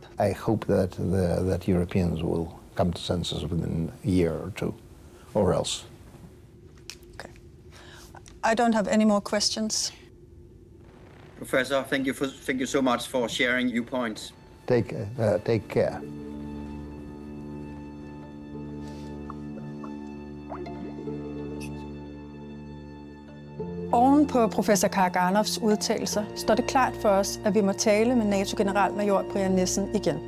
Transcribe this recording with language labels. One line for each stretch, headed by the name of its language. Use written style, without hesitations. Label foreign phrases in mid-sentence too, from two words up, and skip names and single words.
English: I hope that Europeans will come to senses within a year or two, or else. Okay. I don't have any more questions. Professor, thank you so much for sharing your points. Take care.
Danish: Oven på professor Karaganovs udtalelser står det klart for os, at vi må tale med NATO-generalmajor Brian Nissen igen.